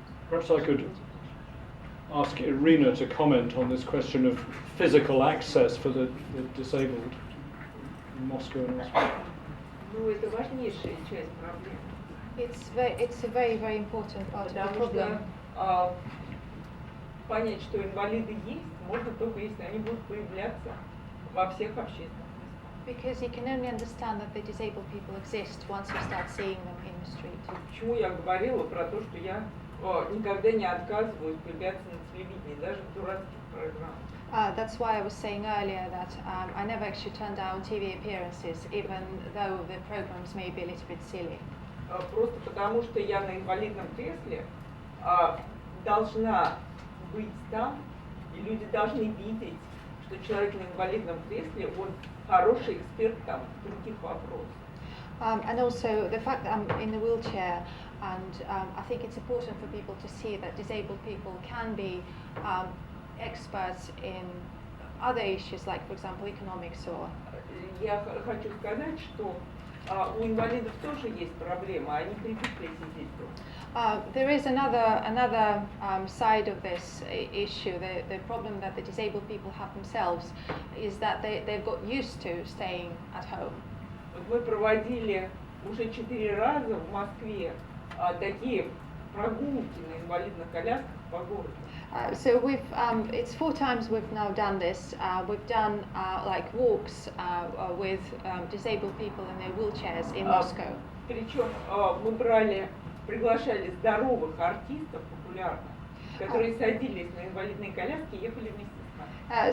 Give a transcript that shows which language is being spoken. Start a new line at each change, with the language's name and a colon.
English: Perhaps I could ask Irina to comment on this question of physical access for the disabled in Moscow and elsewhere.
Russian: Ну, это важнейшая часть проблемы.
English: It's a very, very important part of the
Russian: Потому
English: problem.
Russian: что понять, что инвалиды есть, можно только если они будут появляться во всех общественных местах.
English: Because you can only understand that the disabled people exist once you start seeing them in the street.
Russian: Почему я говорила про то, что я никогда не отказываюсь появляться на телевидении, даже в дурацких программах.
English: That's why I was saying earlier that I never actually turn down TV appearances, even though the programs may be a little bit silly.
Russian: Просто потому, что я на инвалидном кресле должна быть там, и люди должны видеть, что человек на инвалидном кресле, он хороший эксперт там в других вопросах.
English: And also the fact that I'm in a wheelchair, and I think it's important for people to see that disabled people can be experts in other issues, like, for example, economics or...
Russian: Я хочу сказать, что у инвалидов тоже есть проблема, они привыкли сидеть дома.
English: There is another side of this issue. The problem that the disabled people have themselves is that they've got used to staying at home.
Russian: Вот мы проводили уже 4 раза в Москве такие прогулки на инвалидных колясках по городу.
English: So it's 4 times we've now done this. We've done like walks with disabled people in their wheelchairs in Moscow.
Russian: Причем мы приглашали здоровых артистов популярных, которые садились на инвалидные коляски и ехали вместе с нами.